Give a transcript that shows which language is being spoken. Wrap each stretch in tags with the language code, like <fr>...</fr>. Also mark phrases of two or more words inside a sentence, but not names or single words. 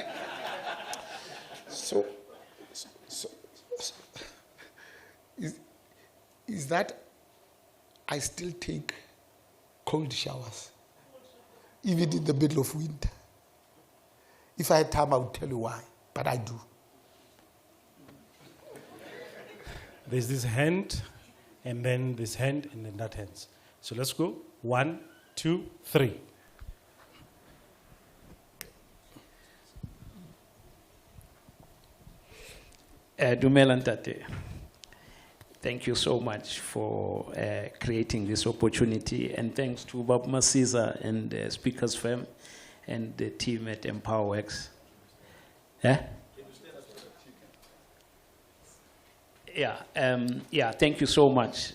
<en>So is that I still take cold showers, even in the middle of winter. If I had time, I would tell you why, but I do. There's this hand, and then this hand, and then that hand. So let's go. 1, 2, 3.</en> <nso>Dumela Ntate,</nso> <en>thank you so much for creating this opportunity, and thanks to Bob Masiza and Speakers Firm and the team at EmpowerWorks. Yeah, thank you so much.</en>